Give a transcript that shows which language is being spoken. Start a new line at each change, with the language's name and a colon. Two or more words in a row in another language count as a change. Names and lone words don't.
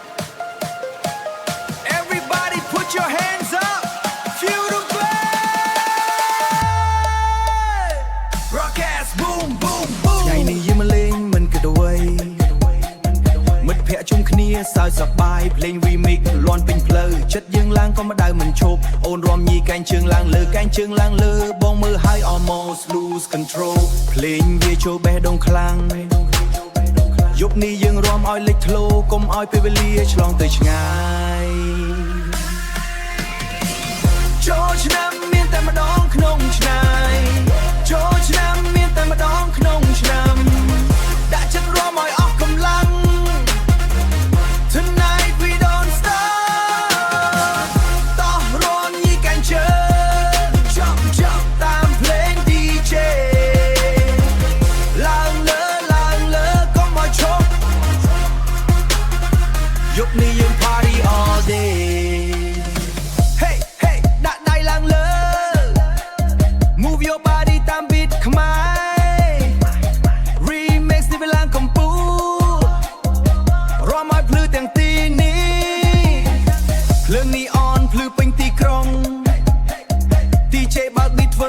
English: Everybody put your hands up Feel the vibe Broadcast boom boom boom
Khmer: ថ្ងៃនេះយើងមកលេងមិនគិតអ្វីមិត្តភក្តិជុំគ្នាសើចសប្បាយភ្លេង remix លាន់ពេញផ្លូវចិត្តយើងឡើងក៏មិនដៅមិនឈប់អូនរំញីកែងជើងឡើងលើកែងជើងឡើងលើបងមើលហើយ
English: almost lose control
Khmer: ភ្លេងវាចូលបេះដូងខ្លាំងយប់នេះយើងរាំឲ្យលេចធ្លោកុំឲ្យពេលវេលាឆ្លងទៅឆ្ងាយ ចូលឆ្នាំមានតែម្ដងក្នុងឆ្នាំចូលឆ្នាំមានតែម្ដងក្នុងឆ្នាំដាក់ចិត្តរាំឲ្យអស់កម្លាំង
English: Tonight we don't stop
Khmer: តោះរាំញីកែងជើង Jump តាមភ្លេង DJ ឡើងលើកុំឲ្យឈប់យប់នេះយើង
English: party all day Hey hey
Khmer: ដាក់ដៃឡើងលើ
English: Move your body
Khmer: តាម beat ខ្មែរ Remix នេះវាឡើង កំពូលរាំឲ្យភ្លឺទាំងទីនេះភ្លើងនីអនភ្លឺពេញទីក្រុង DJ បើក beat ធ្វើ